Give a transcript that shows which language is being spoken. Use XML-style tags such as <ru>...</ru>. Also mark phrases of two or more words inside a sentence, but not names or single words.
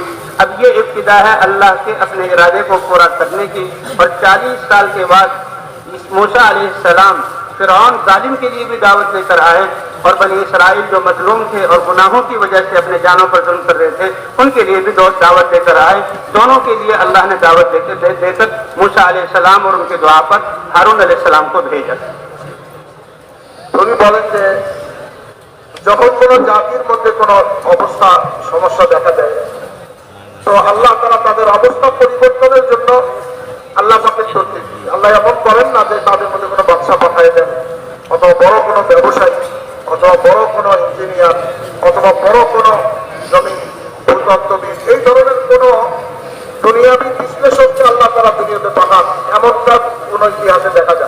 <ur>اب یہ ابتدا ہے اللہ کے اپنے ارادے کو پورا کرنے کی، اور 40 سال کے بعد موسیٰ</ur> <ar>علیہ السلام</ar> <ur>فرعون ظالم کے لیے بھی دعوت لے کر آئے، اور بنی اسرائیل جو مظلوم تھے اور گناہوں کی وجہ سے اپنے جانوں پر ظلم کر رہے تھے، ان کے لیے بھی دعوت دے کر آئے۔ دونوں کے لیے اللہ نے دعوت دے کر موسیٰ</ur> <ar>علیہ السلام</ar> <ur>اور ان کے دعا پر ہارون</ur> <ar>علیہ السلام</ar> <ur>کو بھیجا۔</ur> <bn>উনি বলেন যে যখন কোনো জাতির মধ্যে কোনো অবস্থা সমস্যা দেখা দেয়, তো আল্লাহ তাআলা তাদের অবস্থা পরিবর্তনের জন্য আল্লাহ পাকের তৌফিক দেন। আল্লাহ এমন করেন না যে তাদের মধ্যে কোনো বাদশা পাঠিয়ে দেন, অথবা বড় কোনো ব্যবসায়ী, অথবা বড় কোনো ইঞ্জিনিয়ার, অথবা বড় কোনো জমিন ভূতত্ত্ববিদ, এই ধরনের কোনো দুনিয়াবী বিশ্লেষককে আল্লাহ তাআলা দুনিয়াতে পাঠান, এমনটা কোনো ইতিহাসে দেখা যায়।</bn>